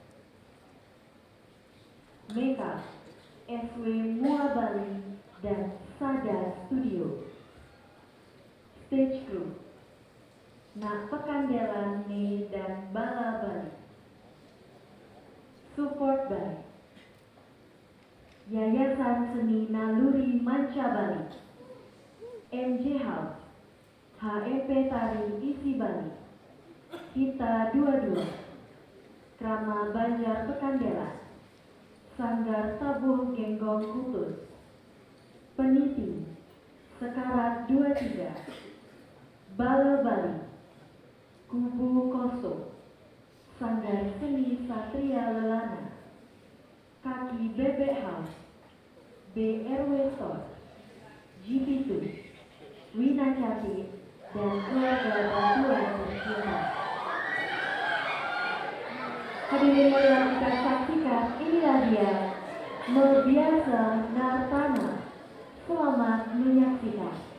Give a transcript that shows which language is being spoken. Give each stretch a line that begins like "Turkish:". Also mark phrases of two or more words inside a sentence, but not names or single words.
Indonesian: Makeup SW Muabali dan Sada Studio. Stage Crew Nak Pekandelan Ne dan Bala Bali.
English: Support by
Indonesian: Yayasan Seni Naluri Manca Bali, MJ House, HEP Tari Isi Bali, Kita 22, Krama Banjar Pekandelan, Sanggar Tabuh Genggong Kutus, Peniti, Sekarat 23, Bala Bali, Kubu Koso, Sanggar Seni Satria Lelana, Kaki Bebek House, BRW Store, GP2, Wina Cati, dan keluarga bantuan tercinta. Hadirin yang kita saksikan, inilah dia Membiasa Nartana. Selamat menyaksikan.